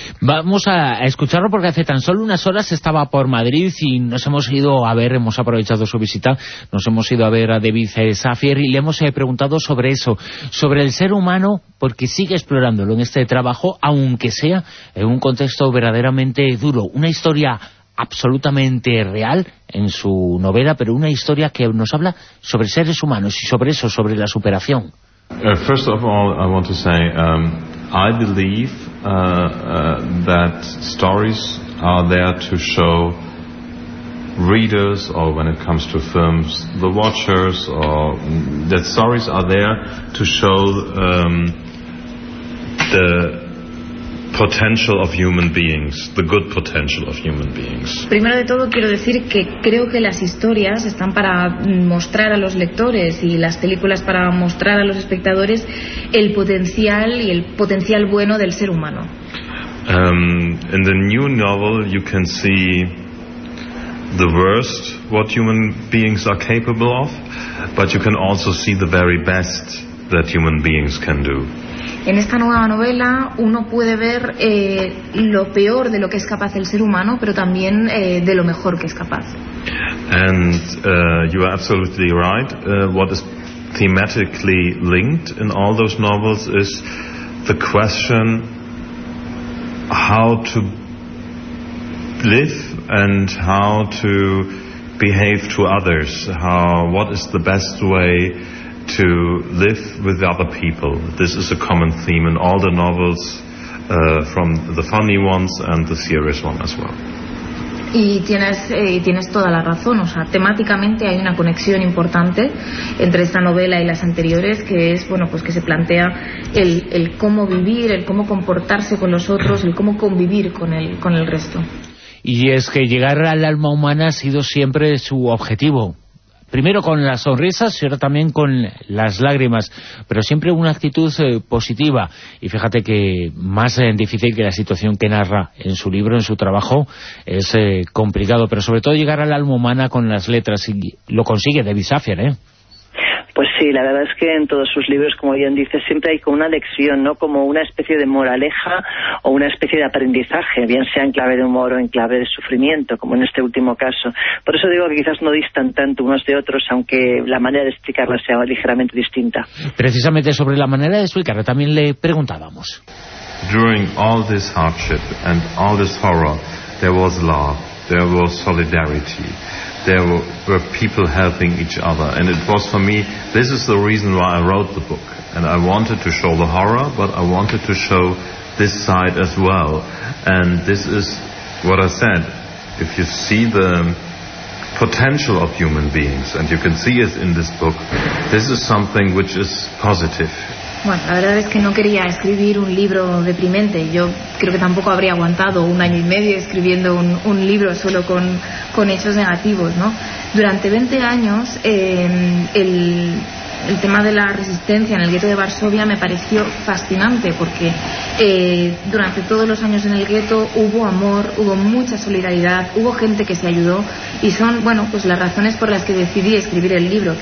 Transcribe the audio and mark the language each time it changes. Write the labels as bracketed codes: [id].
[es] Vamos a escucharlo porque hace tan solo unas horas estaba por Madrid y nos hemos ido a ver, hemos aprovechado su visita, nos hemos ido a ver a David Safier y le hemos preguntado sobre eso, sobre el ser humano, porque sigue explorándolo en este trabajo, aunque sea en un contexto verdaderamente duro. Una historia absolutamente real en su novela, pero una historia que nos habla sobre seres humanos y sobre eso, sobre la superación. [en] First of all, I want to say, I believe that stories are there to show readers, or when it comes to films, the watchers, or that stories are there to show the potential of human beings, the good potential of human beings. [es] Primero de todo quiero decir que creo que las historias están para mostrar a los lectores y las películas para mostrar a los espectadores el potencial y el potencial bueno del ser humano. [en] In the new novel you can see the worst what human beings are capable of, but you can also see the very best that human beings can do. [es] En esta nueva novela uno puede ver lo peor de lo que es capaz el ser humano, pero también de lo mejor que es capaz. [en] And you are absolutely right. What is thematically linked in all those novels is the question how to live and how to behave to others, what is the best way to live with other people. This is a common theme in all the novels, from the funny ones and the serious one as well. [es] Y tienes toda la razón, o sea, temáticamente hay una conexión importante entre esta novela y las anteriores, que es, bueno, pues que se plantea el cómo vivir, el cómo comportarse con los otros, el cómo convivir con el resto. Y es que llegar al alma humana ha sido siempre su objetivo. Primero con las sonrisas y ahora también con las lágrimas, pero siempre una actitud positiva. Y fíjate que más difícil que la situación que narra en su libro, en su trabajo, es complicado, pero sobre todo llegar al alma humana con las letras, y lo consigue David Safier, ¿eh? Pues sí, la verdad es que en todos sus libros, como bien dice, siempre hay como una lección, ¿no? Como una especie de moraleja o una especie de aprendizaje, bien sea en clave de humor o en clave de sufrimiento, como en este último caso. Por eso digo que quizás no distan tanto unos de otros, aunque la manera de explicarla sea ligeramente distinta. Precisamente sobre la manera de explicarla también le preguntábamos. [en] During all this hardship and all this horror, there was love, there was solidarity. There were people helping each other, and it was for me, this is the reason why I wrote the book. And I wanted to show the horror, but I wanted to show this side as well. And this is what I said, if you see the potential of human beings, and you can see it in this book, this is something which is positive. [es] Bueno, la verdad es que no quería escribir un libro deprimente. Yo creo que tampoco habría aguantado un año y medio escribiendo un libro solo con hechos negativos, ¿no? Durante 20 años, el tema de la resistencia en el gueto de Varsovia me pareció fascinante, porque durante todos los años en el gueto hubo amor, hubo mucha solidaridad, hubo gente que se ayudó, y son, bueno, pues las razones por las que decidí escribir el libro.